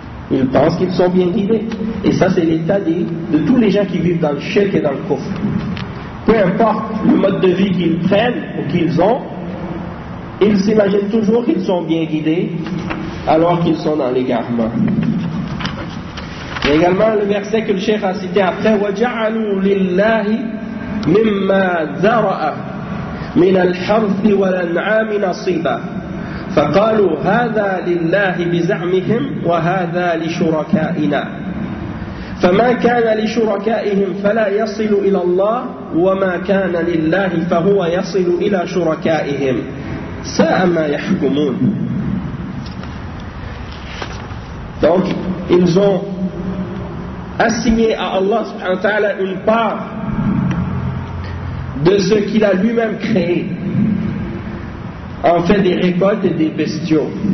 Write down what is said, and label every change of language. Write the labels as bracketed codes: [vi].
[fr] Ils pensent qu'ils sont bien guidés. Et ça, c'est l'état de tous les gens qui vivent dans le shirk et dans le kufr. Peu importe le mode de vie qu'ils prennent ou qu'ils ont, ils s'imaginent toujours qu'ils sont bien guidés alors qu'ils sont dans l'égarement. Et également le verset que le cheikh a cité après, [ar] وَجَعَلُوا لِلَّهِ مِمَّا ذَرَأَ مِنَ الْحَرْثِ وَالْأَنْعَامِ نَصِيبًا فقالوا هذا لله بزعمهم وهذا لشركائنا فما كان لشركائهم فلا يصل إلى الله وما كان لله فهو يصل إلى شركائهم ساء ما يحكمون. [fr] Donc ils ont assigné à Allah subhanahu wa ta'ala une part de ce qu'il a lui-même créé, en fait des récoltes et des bestiaux.